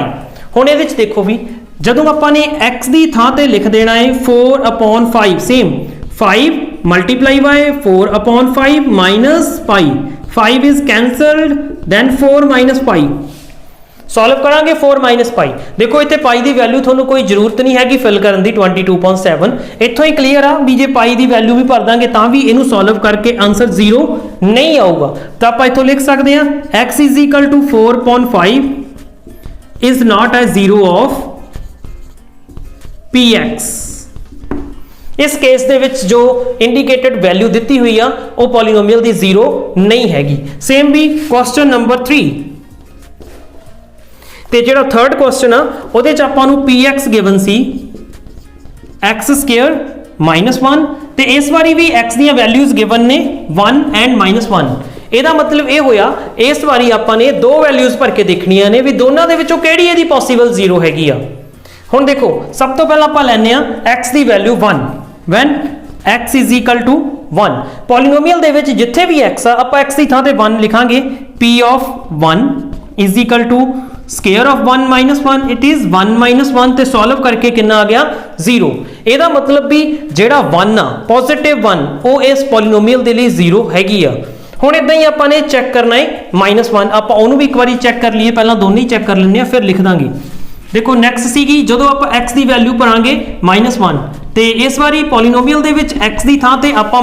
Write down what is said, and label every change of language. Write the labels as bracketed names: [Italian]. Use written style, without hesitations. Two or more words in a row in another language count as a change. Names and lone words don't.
[Punjabi] ਹੁਣ ਇਹਦੇ ਵਿੱਚ ਦੇਖੋ ਵੀ ਜਦੋਂ ਆਪਾਂ ਨੇ x ਦੀ ਥਾਂ ਤੇ ਲਿਖ ਦੇਣਾ ਹੈ 4/5 ਸੇਮ [English] 5 multiply by 4/5 minus pi 5 is cancelled then 4 minus pi [Punjabi] ਸੋਲਵ ਕਰਾਂਗੇ [English] 4 minus pi [Punjabi] ਦੇਖੋ ਇੱਥੇ ਪਾਈ ਦੀ ਵੈਲਿਊ ਤੁਹਾਨੂੰ ਕੋਈ ਜ਼ਰੂਰਤ ਨਹੀਂ ਹੈਗੀ ਫਿਲ ਕਰਨ ਦੀ 22.7 ਇੱਥੋਂ ਹੀ ਕਲੀਅਰ ਆ ਵੀ ਜੇ ਪਾਈ ਦੀ ਵੈਲਿਊ ਵੀ ਭਰ ਦਾਂਗੇ ਤਾਂ ਵੀ ਇਹਨੂੰ ਸੋਲਵ ਕਰਕੇ ਆਨਸਰ 0 ਨਹੀਂ ਆਊਗਾ ਤਾਂ ਆਪਾਂ ਇੱਥੋਂ ਲਿਖ ਸਕਦੇ ਹਾਂ [English] x is equal to 4/5 is not a zero of [Punjabi] px ਇਸ ਕੇਸ ਦੇ ਵਿੱਚ ਜੋ [English] indicated value [Punjabi] ਦਿੱਤੀ ਹੋਈ ਆ ਉਹ ਪੋਲੀਨੋਮੀਅਲ ਦੀ 0 ਨਹੀਂ ਹੈਗੀ ਸੇਮ ਵੀ [English] question number 3 [Punjabi] ਤੇ ਜਿਹੜਾ [English] third question [Punjabi] ਆ ਉਹਦੇ ਚ ਆਪਾਂ ਨੂੰ px ਗਿਵਨ ਸੀ x² -1 ਤੇ ਇਸ ਵਾਰੀ ਵੀ x ਦੀਆਂ ਵੈਲਿਊਜ਼ ਗਿਵਨ ਨੇ 1 ਐਂਡ -1 ਇਹਦਾ ਮਤਲਬ ਇਹ ਹੋਇਆ ਇਸ ਵਾਰੀ ਆਪਾਂ ਨੇ ਦੋ ਵੈਲਿਊਜ਼ ਭਰ ਕੇ ਦੇਖਣੀਆਂ ਨੇ ਵੀ ਦੋਨਾਂ ਦੇ ਵਿੱਚੋਂ ਕਿਹੜੀ ਇਹਦੀ ਪੋਸੀਬਲ 0 ਹੈਗੀ ਆ ਹੁਣ ਦੇਖੋ ਸਭ ਤੋਂ ਪਹਿਲਾਂ ਆਪਾਂ ਲੈਣੇ ਆ x ਦੀ ਵੈਲਿਊ 1 [English] when x is equal to 1 [Punjabi] ਪੋਲੀਨੋਮੀਅਲ ਦੇ ਵਿੱਚ ਜਿੱਥੇ ਵੀ x ਆ ਆਪਾਂ x ਦੀ ਥਾਂ ਤੇ 1 ਲਿਖਾਂਗੇ [English] p of 1 is equal to square of 1 minus 1 it is 1 minus 1 [Punjabi] ਤੇ ਸੋਲਵ ਕਰਕੇ ਕਿੰਨਾ ਆ ਗਿਆ 0 ਇਹਦਾ ਮਤਲਬ ਵੀ ਜਿਹੜਾ 1 ਆ ਪੋਜ਼ਿਟਿਵ 1 ਉਹ ਇਸ ਪੋਲੀਨੋਮੀਅਲ ਦੇ ਲਈ 0 ਹੈਗੀ ਆ ਹੁਣ ਇਦਾਂ ਹੀ ਆਪਾਂ ਨੇ ਚੈੱਕ ਕਰਨਾ ਹੈ -1 ਆਪਾਂ ਉਹਨੂੰ ਵੀ ਇੱਕ ਵਾਰੀ ਚੈੱਕ ਕਰ ਲਈਏ ਪਹਿਲਾਂ ਦੋਨੇ ਹੀ ਚੈੱਕ ਕਰ ਲੈਂਦੇ ਆ ਫਿਰ ਲਿਖ ਦਾਂਗੇ ਦੇਖੋ ਨੈਕਸਟ ਸੀਗੀ ਜਦੋਂ ਆਪਾਂ x ਦੀ ਵੈਲਿਊ ਭਰਾਂਗੇ -1 ਤੇ ਇਸ ਵਾਰੀ ਪੋਲੀਨੋਮੀਅਲ ਦੇ ਵਿੱਚ x ਦੀ ਥਾਂ ਤੇ ਆਪਾਂ